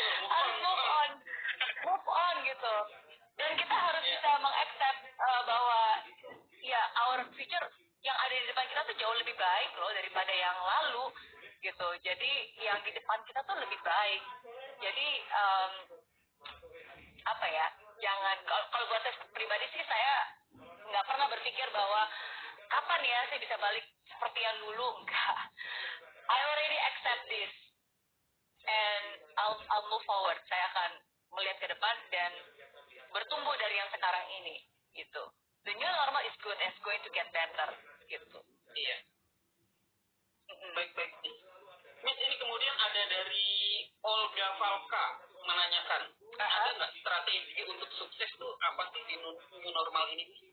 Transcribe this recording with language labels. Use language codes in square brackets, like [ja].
[id] Harus move on gitu. Dan kita harus bisa mengaccept bahwa ya [en] our future [id] yang ada di depan kita tuh jauh lebih baik loh daripada yang lalu gitu. Jadi yang di depan kita tuh lebih baik. Jadi apa ya? Jangan, kalau buat saya pribadi sih, saya nggak pernah berpikir bahwa kapan ya saya bisa balik seperti yang dulu. Enggak. [en] I already accept this and I'll move forward. [id] Saya akan melihat ke depan dan bertumbuh dari yang sekarang ini gitu. [en] The new normal is good and it's going to get better gitu. [id] Iya. Baik. Miss, ini kemudian ada dari Olga Valka menanyakan, ada nggak strategi untuk sukses tuh apa sih di new normal ini?